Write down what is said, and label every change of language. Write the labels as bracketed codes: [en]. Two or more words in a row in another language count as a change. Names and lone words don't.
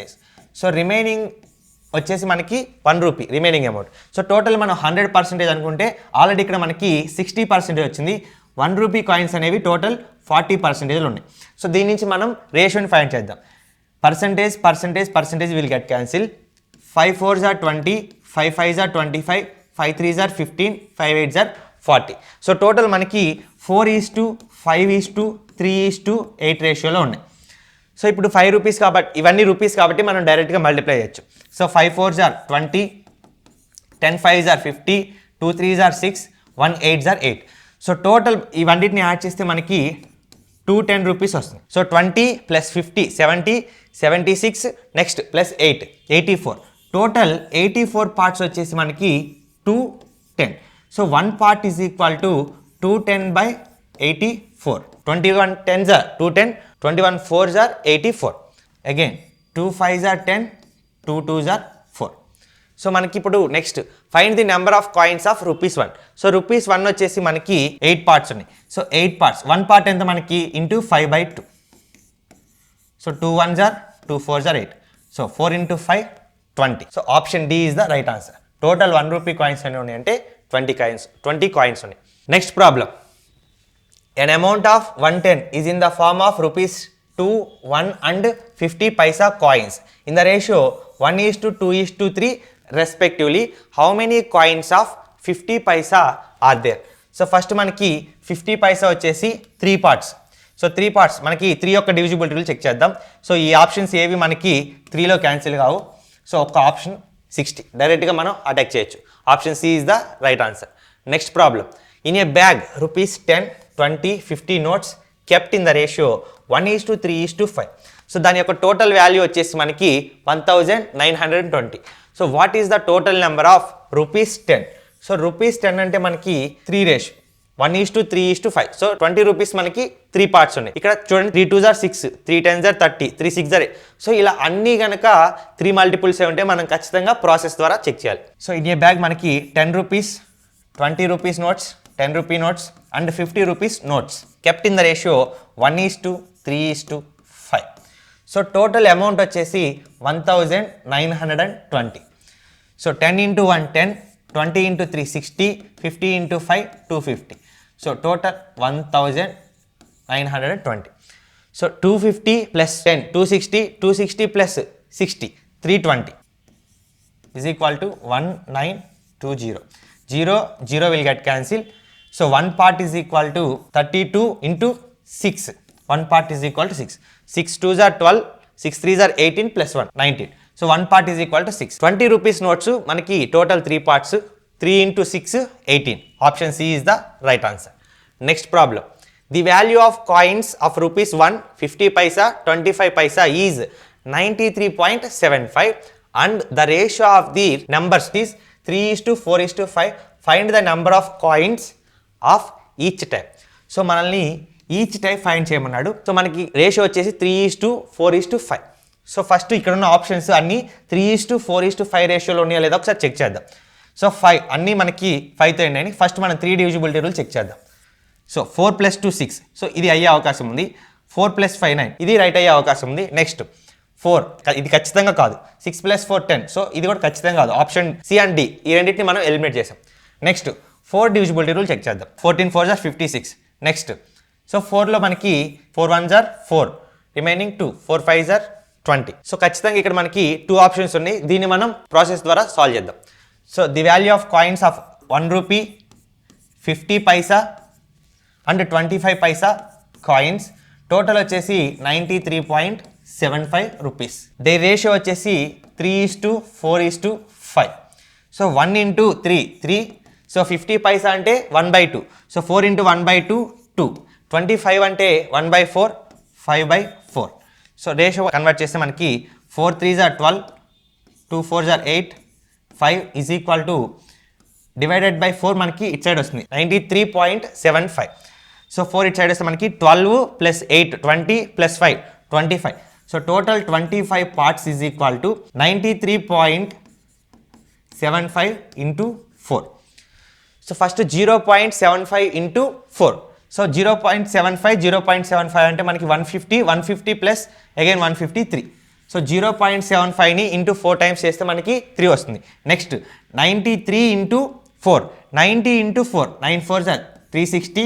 [te] సో రిమైనింగ్ వచ్చేసి మనకి 1 రూపీ [en] remaining amount. [te] సో టోటల్ మనం 100% అనుకుంటే ఆల్రెడీ ఇక్కడ మనకి 60% వచ్చింది. 1 రూపీ కాయిన్స్ అనేవి టోటల్ 40% ఉన్నాయి. సో దీని నుంచి మనం రేషియోని ఫైండ్ చేద్దాం. [en] percentage will get cancel. 5 4s are 20, 5 5s are 25, 5 3s are 15, 5 8s are 40. [te] సో టోటల్ మనకి 4:5:3:8 రేషియోలో ఉన్నాయి. సో ఇప్పుడు 5 రూపీస్ కాబట్టి ఇవన్నీ రూపీస్ కాబట్టి మనం డైరెక్ట్గా మల్టిప్లై చేయొచ్చు. సో 5 4s are 20, 10 5s are 50, 2 3s are 6, 1 8s are 8. సో టోటల్ ఇవన్నిటిని యాడ్ చేస్తే మనకి 210 రూపీస్ వస్తుంది. సో 20 + 50 70, 76 నెక్స్ట్ ప్లస్ 8 84. టోటల్ 84 పార్ట్స్ వచ్చేసి మనకి 210. [en] సో 1 part is equal to 210/84. 21 10s are 210, 21 4s are 84. Again 2 5s are 10, 2 2s are 4. సో [te] మనకి ఇప్పుడు [en] next find the number of coins of ₹1. [te] సో ₹1 వచ్చేసి మనకి 8 పార్ట్స్ ఉన్నాయి. సో 8 పార్ట్స్ 1 part ఎంత మనకి ఇంటూ 5/2. [en] సో 2 1s are 2 4s are 8. so 4 × 5 20. so option D is the right answer. [te] టోటల్ 1 రూపీ కాయిన్స్ ఎన్ని ఉన్నాయి అంటే 20 కాయిన్స్ ఉన్నాయి. [en] next problem. An amount of 110 is in the form of ₹2, 1 and 50 paisa coins in the ratio 1:2:3 respectively. How many coins of 50 paisa are there? [te] సో ఫస్ట్ మనకి 50 పైసా వచ్చేసి 3 parts. సో 3 parts మనకి 3 యొక్క డివిజిబిలిటీ రూల్ చెక్ చేద్దాం. సో ఈ ఆప్షన్స్ ఏవి మనకి 3లో క్యాన్సిల్ కావు. సో ఒక ఆప్షన్ 60 డైరెక్ట్గా మనం అటాక్ చేయొచ్చు. [en] option C is the right answer. next problem. in a bag ₹10, 20, 50 notes kept in the ratio 1:3:5. [te] సో దాని యొక్క టోటల్ వాల్యూ వచ్చేసి మనకి 1920. [en] so what is the total number of ₹10? సో ₹10 [te] అంటే మనకి [en] 3 రేషియో 1:3:5. [te] సో 20 రూపీస్ మనకి 3 parts ఉన్నాయి. ఇక్కడ చూడండి [en] 3 2s are 6, 3 10s are 30, 3 6s are 8. [te] సో ఇలా అన్నీ కనుక 3 multiples ఉంటే మనం ఖచ్చితంగా ప్రాసెస్ ద్వారా చెక్ చేయాలి. [en] so in a bag మనకి 10 rupees, 20 rupees notes, 10 rupee notes and 50 rupees notes kept in the ratio 1:3:5. so total amount వచ్చేసి 1920. so 10 × 1 10, 20 × 3 60, 50 × 5 250. so total 1920. so 250 + 10 260, 260 + 60 320 is equal to 1920. 0 0 will get cancelled. So 1 part is equal to 32 × 6. 1 part is equal to 6. 6 2s are 12, 6 3s are 18 + 1 19. So 1 part is equal to 6. 20 rupees notes మనకి total 3 parts. 3 × 6 18. Option C is the right answer. Next problem. The value of coins of ₹1, 50 paisa, 25 paisa is 93.75 and the ratio of the numbers is 3:4:5. Find the number of coins of each type. [te] సో మనల్ని [en] each type [te] ఫైండ్ చేయమన్నాడు. సో మనకి రేషియో వచ్చేసి 3:4:5. సో ఫస్ట్ ఇక్కడ ఉన్న ఆప్షన్స్ అన్నీ 3:4:5 రేషియోలో ఉన్నాయా లేదా ఒకసారి చెక్ చేద్దాం. సో 5 అన్నీ మనకి 5తో ఎండ్ అయినాయి. ఫస్ట్ మనం 3 డివిజిబిలిటీ రూల్ చెక్ చేద్దాం. సో 4 + 2 6. సో ఇది అయ్యే అవకాశం ఉంది. 4 + 5 9. ఇది రైట్ అయ్యే అవకాశం ఉంది. నెక్స్ట్ 4 ఇది ఖచ్చితంగా కాదు. 6 + 4 10. సో ఇది కూడా ఖచ్చితంగా కాదు. [en] option C and D [te] ఈ రెండింటిని మనం ఎలిమినేట్ చేసాం. నెక్స్ట్ 4 డివిజిబిలిటీ రూల్ చెక్ చేద్దాం. [en] 14 4s are 56. [te] నెక్స్ట్ సో 4లో మనకి [en] 4 1s are 4, [te] రిమైనింగ్ 2, [en] 4 5s are 20. [te] సో ఖచ్చితంగా ఇక్కడ మనకి 2 ఆప్షన్స్ ఉన్నాయి. దీన్ని మనం ప్రాసెస్ ద్వారా సాల్వ్ చేద్దాం. [en] so the value of coins of 1 rupee, 50 paisa and 25 paisa coins total వచ్చేసి 93.75 rupees. the ratio వచ్చేసి 3:4:5. [te] సో 1 × 3 3. సో 50 పైసా అంటే 1/2. సో 4 × 1/2 2. 25 అంటే 1/4 5/4. సో రేషియో కన్వర్ట్ చేస్తే మనకి [en] 4 3s are 12, 2 4s are 8, 5 is equal to divided by [te] 4 మనకి [en] it side [te] వస్తుంది 93.75. సో 4 ఇట్ సైడ్ వస్తే మనకి 12 + 8 20 + 5 25. [en] so total 25 parts is equal to 93.75 × 4. so first 0.75 × 4. [te] సో 0.75 0.75 అంటే మనకి 150 150 ప్లస్ అగైన్ 153. సో 0.75ని ఇంటూ 4 టైమ్స్ చేస్తే మనకి 3 వస్తుంది. నెక్స్ట్ 93 ఇంటూ 4, 90 ఇంటూ 4, [en] 9 4 360.